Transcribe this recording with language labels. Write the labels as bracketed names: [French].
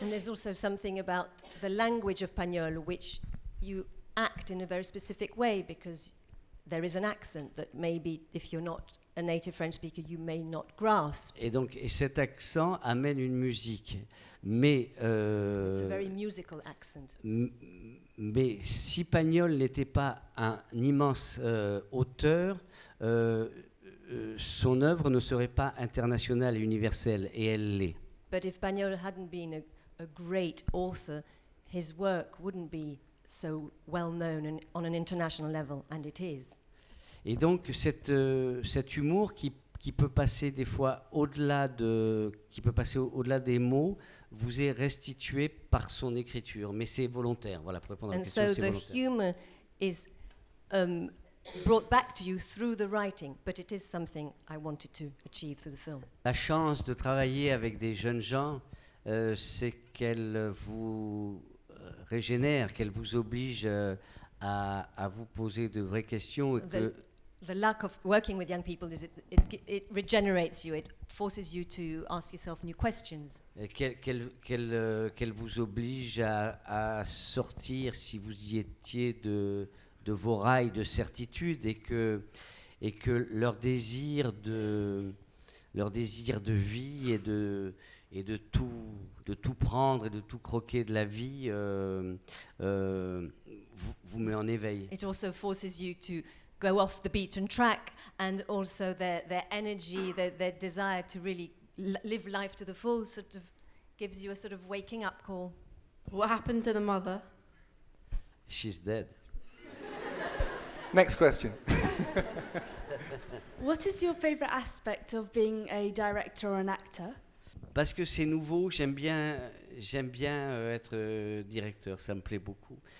[English] And there's also something about the language of Pagnol which you act in a very specific way because there is an accent that maybe if you're not a native French speaker you may not grasp. [French] Et cet accent amène une musique. Mais [English] It's a very musical accent. [French] Mais si Pagnol n'était pas un immense auteur, son œuvre ne serait pas internationale et universelle, et elle l'est. [English] But if Pagnol hadn't been a great author, his work wouldn't be so well known and on an international level, and it is. [French] Et donc cet humour qui peut passer des fois au-delà des mots vous est restitué par son écriture, mais c'est volontaire. Voilà, pour répondre à la question, c'est volontaire. [English] And so the humor is brought back to you through the writing, but it is something I wanted to achieve through the film. [French] La chance de travailler avec des jeunes gens, c'est qu'elle vous régénère, qu'elle vous oblige à vous poser de vraies questions, et [English] the luck of working with young people is it regenerates you. It forces you to ask yourself new questions. [French] Qu'elle vous oblige à sortir, si vous y étiez, de vos rails de certitude et que leur désir de vie et de tout prendre et de tout croquer de la vie vous met en éveil. [English] It also forces you to go off the beaten track, and also their energy, their desire to really live life to the full sort of gives you a sort of waking up call. What happened to the mother? She's dead. Next question. What is your favorite aspect of being a director or an actor? [French] Parce que c'est nouveau, j'aime bien être directeur, ça me plaît beaucoup.